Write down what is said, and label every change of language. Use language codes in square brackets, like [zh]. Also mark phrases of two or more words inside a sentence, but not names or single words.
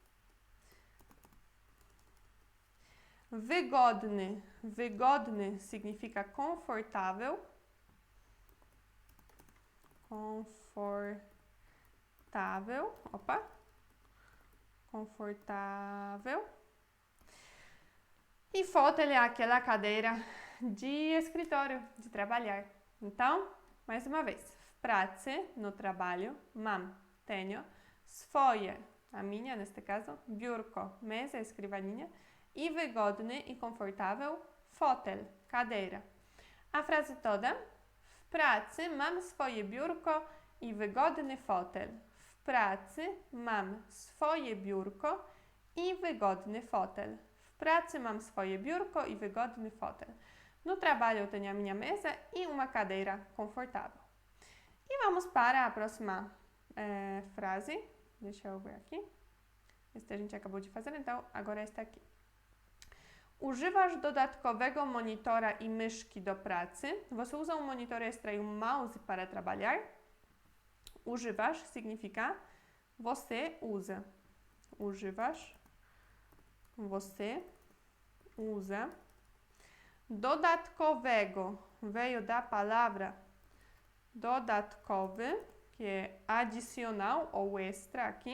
[pt] Wygodny, wygodny significa confortável, confortável. E fotel é aquela cadeira de escritório, de trabalhar. Então, mais uma vez, [pl] w pracy, [pt] no trabalho, mam, tenho, swoje, a minha neste caso, biurko, mesa, escrivaninha, [pl] i wygodny [pt] e confortável, fotel, cadeira. A frase toda, [pl] w pracy mam swoje biurko i wygodny fotel. W pracy mam swoje biurko i wygodny fotel. W pracy mam swoje biurko e wygodny fotel. [pt] No trabalho eu tenho a minha mesa e uma cadeira confortável. E vamos para a próxima frase. Deixa eu ver aqui. Esta a gente acabou de fazer, então agora esta aqui. [pl] Używasz dodatkowego monitora i myszki do pracy? [pt] Você usa um monitor extra e um mouse para trabalhar? Używasz significa você usa. Używasz, você usa. Dodatkowego veio da palavra dodatkowy, que é adicional ou extra aqui.